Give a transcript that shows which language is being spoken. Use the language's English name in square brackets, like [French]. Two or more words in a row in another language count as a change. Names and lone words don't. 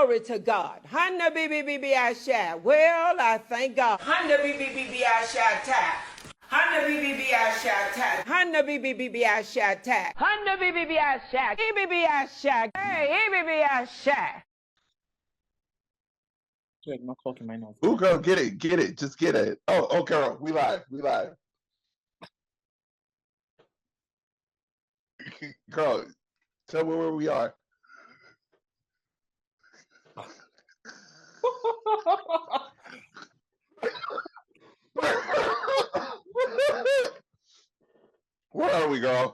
[English] Glory to God. Hana bibi asha. Well, I thank God. Hana bibi asha ta. Hana bibi asha ta. Hana bibi asha ta. Hana bibi asha. Bibi asha. Hey, bibi asha. Like my coke in my nose. Ooh, girl, get it, just get it. Oh, girl, we live. Girl, tell me where we are. Where are we, girl?